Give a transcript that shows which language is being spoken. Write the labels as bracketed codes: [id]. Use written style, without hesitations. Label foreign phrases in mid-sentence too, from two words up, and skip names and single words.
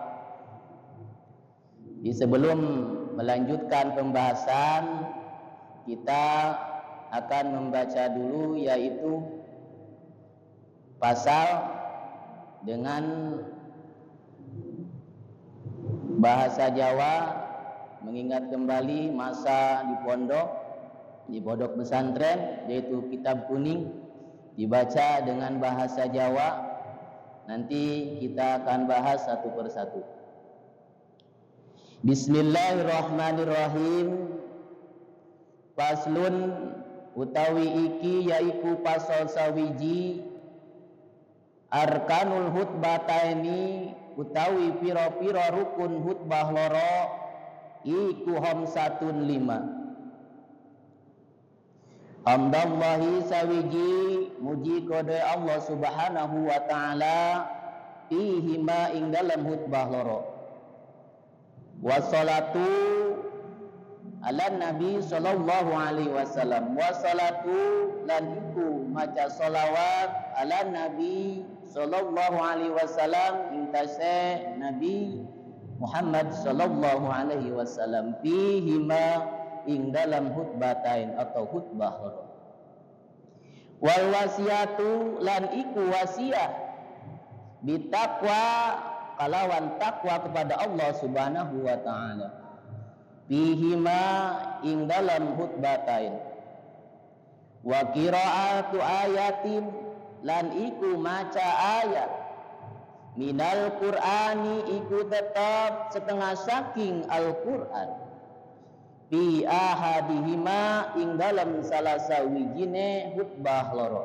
[id] Sebelum melanjutkan pembahasan, kita akan membaca dulu yaitu pasal dengan bahasa Jawa, mengingat kembali masa di pondok pesantren, yaitu kitab kuning dibaca dengan bahasa Jawa. Nanti kita akan bahas satu persatu. [ar] Bismillahirrahmanirrahim. [jv] Faslun utawi iki yaiku pasal sawiji [ar] أركان الخطبتين [jv] utawi pira-pira rukun khutbah loro iku khamsatun 5. Hamdallahi sawiji muji kode Allah [ar] سبحانه وتعالى فيهما [jv] ing dalam khutbah loro. [ar] والصلاة على النبي صلى الله عليه وسلم. [jv] Wassalatu lan iku maca salawat [ar] على النبي صلى الله عليه وسلم [jv] intase Nabi Muhammad [ar] صلى الله عليه وسلم فيهما [jv] ing dalam khutbatain atau khutbah loro. [ar] والوصية [jv] lan iku wasiat bitaqwa kalawan takwa kepada Allah [ar] سبحانه وتعالى فيهما [jv] ing dalam khutbatain. [ar] وقراءة آية [jv] lan iku maca ayat [ar] من القرآن [jv] iku tetap setengah saking Al-Qur'an [ar] في أحدهما [jv] ing dalam salah sawijine khutbah loro.